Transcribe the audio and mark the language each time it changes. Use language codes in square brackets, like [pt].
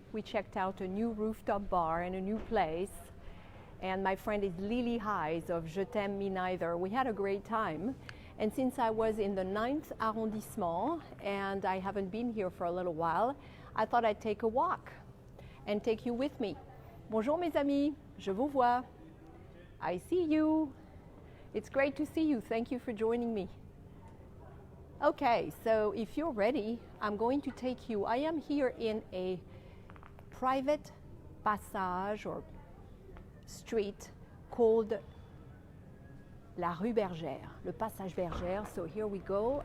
[en] We checked out a new rooftop bar and a new place, and my friend is Lily Hayes of Je t'aime me neither. We had a great time, and since I was in the 9th arrondissement and I haven't been here for a little while, I thought I'd take a walk and take you with me. [fr] Bonjour mes amis, je vous vois. [en] I see you. It's great to see you. Thank you for joining me. Okay, so if you're ready, I'm going to take you. I am here in a private passage or street called la Rue Bergère, le passage Bergère. So here we go.